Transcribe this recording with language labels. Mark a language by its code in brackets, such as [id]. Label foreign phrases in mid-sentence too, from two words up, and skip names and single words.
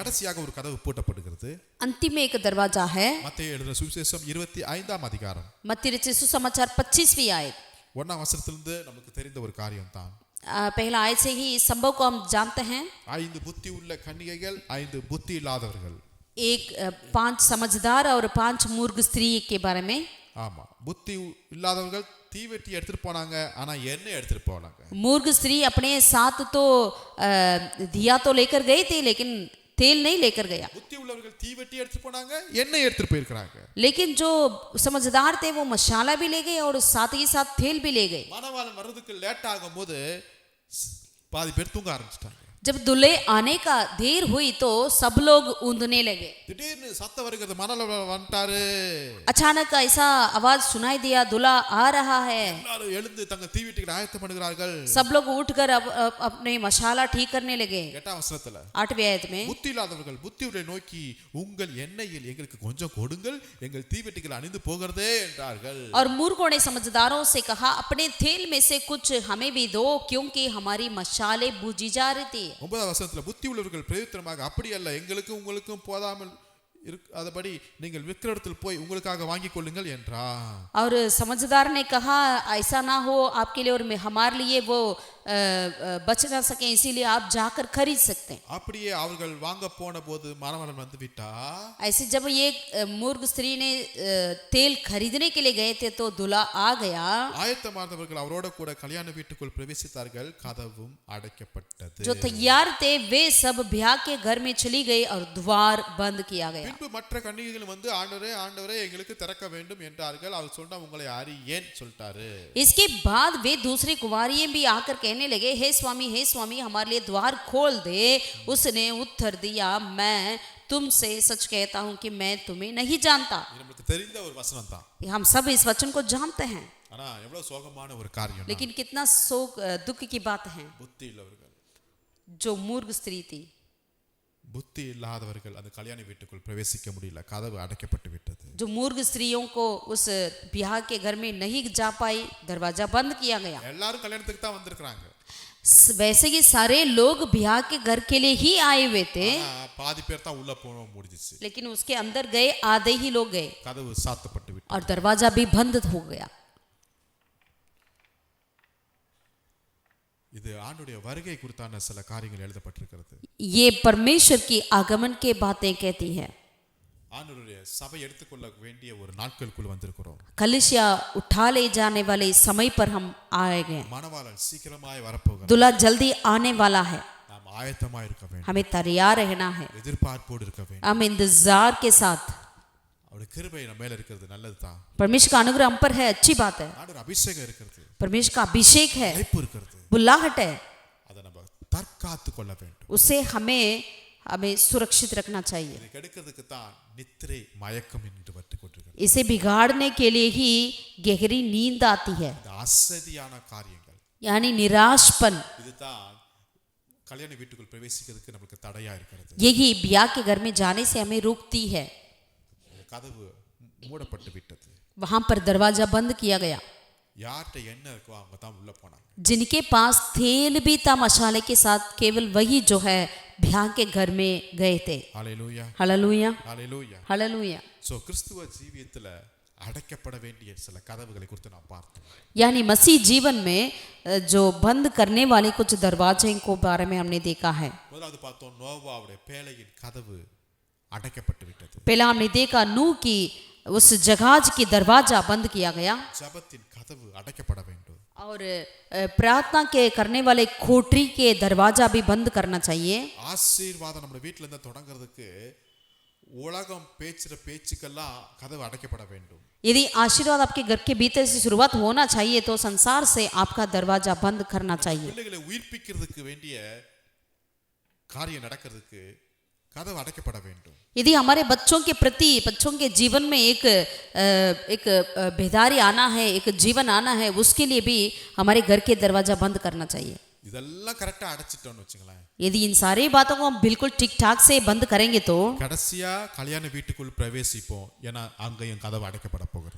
[ta] கடைசியாக ஒரு கதவு பூட்டப்படுகிறது. [hi] अंतिम में एक दरवाजा है, [ta] மத்தேயு எழுதின சுவிசேஷம் 25ஆம் அதிகாரம் [hi] मत्ती रचित सुसमाचार 25वीं आयत। [ta] 1ஆம் வசனத்திலிருந்து நமக்கு தெரிந்த ஒரு காரியம் தான். [hi] पहला आयत से ही इस संभव को हम जानते हैं। [ta] 5 புத்தி உள்ள கன்னிகைகள், 5 புத்தி இல்லாதவர்கள். [hi] एक 5 समझदार और 5 मूर्ख स्त्री के बारे में। [ta] ஆமா, புத்தி இல்லாதவர்கள் தீவெட்டி எடுத்துட்டு போனாங்க, ஆனா எண்ணெய் எடுத்துட்டு போனாங்க. [hi] मूर्ख स्त्री अपने साथ तो दिया तो लेकर गई थी, लेकिन तेल नहीं लेकर गया। [ta] புத்தி உள்ளவர்கள் தீவெட்டி எடுத்து போனாங்க, எண்ணெய் எடுத்துட்டு போயிருக்காங்க. [hi] लेकिन जो समझदार थे वो मशाला भी ले गए और साथ ही साथ तेल भी ले गए. [ta] மணவாளன் வர்றதுக்கு லேட் ஆகும்போது பாதி பேர் தூங்க ஆரம்பிச்சிட்டாங்க. [hi] जब दूल्हे आने का देर हुई तो सब लोग ऊँधने लगे. [ta] திடீர்னு சத்தம் வருகிறது, மணவாளன் வந்துட்டாரு. [hi] अचानक ऐसा आवाज सुनाई दिया, दूल्हा आ रहा है. [ta] எல்லாரும் எழுந்து தங்க தீவெட்டிகளை ஆயத்தம் பண்ணுகிறார்கள். [hi] सब लोग उठकर अपने मशाला ठीक करने लगे. [ta] 8ஆம் வசனத்துல [hi] 8वीं आयत में [ta] புத்தி இல்லாதவர்கள் புத்தியுடைய நோக்கி உங்கள் எண்ணெயில் எங்களுக்கு கொஞ்சம் கொடுங்கள், எங்கள் தீவெட்டிகள் அணிந்து போகிறதே என்றார்கள். [hi] और मूर्खों ने समझदारों से कहा, अपने तेल में से कुछ हमें भी दो, क्योंकि हमारी मशालें बुझी जा रही थी. [ta] 9ஆம் வசனத்துல புத்தி உள்ளவர்கள் பிரயுத்தரமாக, அப்படி அல்ல, எங்களுக்கும் உங்களுக்கும் போதாமல் அதபடி நீங்கள் விக்கிற இடத்தில் போய் உங்களுக்காக வாங்கிக் கொள்ளுங்கள் என்றார். [hi] और समझदार ने कहा, ऐसा ना हो आपके लिए और हमारे लिए वो बच ना सके, इसीलिए आप जाकर खरीद सकते हैं. [ta] அப்படியே அவர்கள் வாங்க போன போது மணவாளன் வந்து விட்டா. [hi] ऐसे जब ये मूर्ख स्त्री ने तेल खरीदने के लिए गए थे तो दूल्हा आ गया. [ta] ஆயத்தமானவர்கள் அவரோட கூட கல்யாண வீட்டுக்குள் பிரவேசித்தார்கள், கதவும் அடைக்கப்பட்டது. [hi] जो तैयार थे वे सब ब्याह के घर में चली गई और द्वार बंद किया गया. [ta] பின்பு மற்ற கன்னிகைகள் வந்து ஆண்டவரே ஆண்டவரே எங்களுக்கு திறக்க வேண்டும் என்றார்கள். அவர் சொன்னா உங்களை அறியேன் சொல்லிட்டாரு. [hi] इसके बाद वे दूसरी कुंवारियां भी आकर कहने लगे, हे स्वामी हमारे लिए द्वार खोल दे. उसने उत्तर दिया, मैं तुमसे सच कहता हूं कि मैं तुम्हें नहीं जानता. [ta] இது நமக்கு தெரிந்த ஒரு வசனம் தான். [hi] हम सब इस वचन को जानते हैं, [ta] ஆனா எவ்வளவு சோகமான ஒரு காரியம். [hi] लेकिन कितना शोक दुख की बात है. [ta] புத்தி இல்லவர்கள், [hi] जो मूर्ख स्त्री थी, [ta] புத்தி இல்லாதவர்கள் அந்த கல்யாண வீட்டுக்குள் பிரவேசிக்க முடியல, கதவு அடைக்கப்பட்டு விட்டது. [hi] जो मूर्ख स्त्रियों को उस ब्याह के घर में नहीं जा पाई, दरवाजा बंद किया गया. [ta] எல்லாரும் கல்யாணத்துக்கு தான் வந்திருக்காங்க. [hi] वैसे ही सारे लोग ब्याह के घर के लिए ही आए हुए थे, [ta] பாதி பேர் தான் உள்ள போக முடிஞ்சிச்சு. [hi] लेकिन उसके अंदर गए आधे ही लोग गए [ta] கதவு சாத்தப்பட்டு விட்டது. [hi] और दरवाजा भी बंद हो गया. [ta] இது ஆண்டுடைய வருகை குறித்தான சில காரியங்கள் எழுதப்பட்டிருக்கிறது. [hi] ये परमेश्वर की आगमन के बातें कहती है. [ta] ஆண்டவருடைய சபை எடுத்துக்கொள்ள வேண்டிய ஒரு நாட்களுக்குள் வந்திருக்கிறோம். [hi] कलिसिया उठा ले जाने वाले समय पर हम आए गए. [ta] மணவாளன் சீக்கிரமாய் வரப்போகிறார். [hi] दूल्हा जल्दी आने वाला है. [ta] நாம் ஆயத்தமாய் இருக்க வேண்டும். [hi] हमें तैयार रहना है. [ta] எதிர்பார்ப்போடு இருக்க வேண்டும். [hi] हम इंतजार के साथ. [ta] அவருடைய கிருபை நம்ம மேல இருக்கிறது நல்லதுதான். [hi] परमेश्वर का अनुग्रह हम पर है, अच्छी बात है. [ta] ஆண்டவர் அபிஷேகம் இருக்கிறது. [hi] परमेश्वर का अभिषेक है, [ta] அழைப்பு இருக்கிறது. [hi] बुलाहट है. [ta] அதை நம்ம தற்காத்து கொள்ள வேண்டும். [hi] उसे हमें सुरक्षित रखना चाहिए. [ta] இதை கெடுக்கிறதுக்கு தான் நித்திரை மயக்கம் என்று வட்டு கொண்டிருக்கிறது. [hi] इसे बिगाड़ने के लिए ही गहरी नींद आती है, [ta] இந்த அசதியான காரியங்கள், [hi] यानी निराशपन. [ta] இதுதான் கல்யாண வீட்டுக்குள் பிரவேசிக்கிறதுக்கு நமக்கு தடையா இருக்கிறது. [hi] यही ब्याह के घर में जाने से हमें रोकती है. [ta] கதவு மூடப்பட்டு விட்டது. [hi] वहां पर दरवाजा बंद किया गया. [ta] யார்கிட்ட என்ன இருக்கோ அவங்க தான் உள்ள போனாங்க. [hi] जिनके पास तेल भी था मशाले के साथ, केवल वही जो है ब्याह के घर में गए थे. [ta] ஹல்லேலூயா, [hi] हालेलुया, [ta] ஹல்லேலூயா. [hi] हालेलुया. [ta] சோ கிறிஸ்துவ ஜீவியத்துல அடைக்கப்பட வேண்டிய சில கதவுகளை குறித்து நாம் பார்த்தோம். [hi] यानी मसीह जीवन में जो बंद करने वाले कुछ दरवाजे को बारे में हमने देखा है. [ta] முதலாவது பார்த்தோம், நோவாவுடைய பேழையின் கதவு அடைக்கப்பட்டு விட்டது. [hi] पहला हमने देखा नूह की उस जहाज की दरवाजा बंद किया गया. [ta] ஜெபத்தின் கதவு அடைக்கப்பட வேண்டும். [hi] और प्रार्थना के करने वाले खोटरी के दरवाजा भी बंद करना चाहिए. [ta] ஆசீர்வாதம் நம்ம வீட்ல இருந்து தொடங்கிறதுக்கு உலகம் பேச்சுற பேச்சுக்கெல்லாம் கதவு அடைக்கப்பட வேண்டும். [hi] यदि आशीर्वाद आपके घर के भीतर से शुरुआत होना चाहिए तो संसार से आपका दरवाजा बंद करना चाहिए. [ta] பிள்ளைகளை உயிர்ப்பிக்கிறதுக்கு வேண்டிய காரியம் நடக்கிறதுக்கு கதவு அடைக்கப்பட வேண்டும். [hi] यदि हमारे बच्चों के प्रति, बच्चों के जीवन में एक बेदारी आना है, एक जीवन आना है, उसके लिए भी हमारे घर के दरवाजा बंद करना चाहिए. [ta] இதெல்லாம் கரெக்டா அடைச்சிட்டோம்னு வச்சுங்களேன். [hi] यदि इन सारी बातों को हम बिल्कुल ठीक ठाक से बंद करेंगे तो [ta] கடைசியா கல்யாண வீட்டுக்குள் பிரவேசிப்போம். ஏன்னா அங்கேயும் கதவு அடைக்கப்பட போகிறது.